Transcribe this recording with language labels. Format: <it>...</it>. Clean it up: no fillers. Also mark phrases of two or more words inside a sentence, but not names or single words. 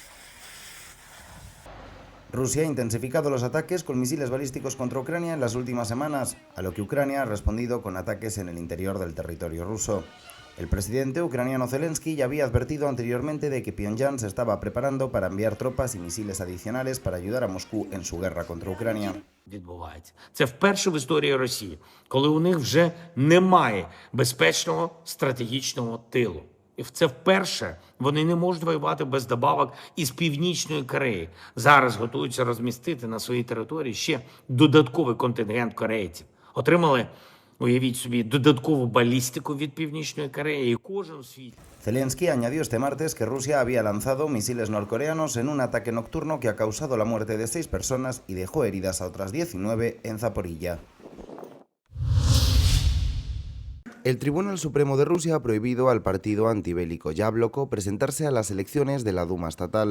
<es>Rusia ha intensificado los ataques con misiles balísticos contra Ucrania en las últimas semanas, a lo que Ucrania ha respondido con ataques en el interior del territorio ruso. El presidente ucraniano Zelensky ya había advertido anteriormente de que Pyongyang se estaba preparando para enviar tropas y misiles adicionales para ayudar a Moscú en su guerra contra Ucrania.</es> <uk>Це вперше в історії Росії, коли у них вже немає безпечного стратегічного тилу. І це вперше вони не можуть воювати без добавок із Північної Кореї. Зараз готуються розмістити на своїй території ще додатковий контингент корейців. Отримали, уявіть собі, додаткову балістику від Північної Кореї, і кожен у світі.</uk> <es>Zelensky añadió este martes que Rusia había lanzado misiles norcoreanos en un ataque nocturno que ha causado la muerte de 6 personas y dejó heridas a otras 19 en Zaporilla. El Tribunal Supremo de Rusia ha prohibido al partido antibélico Yabloko presentarse a las elecciones de la Duma estatal.</es>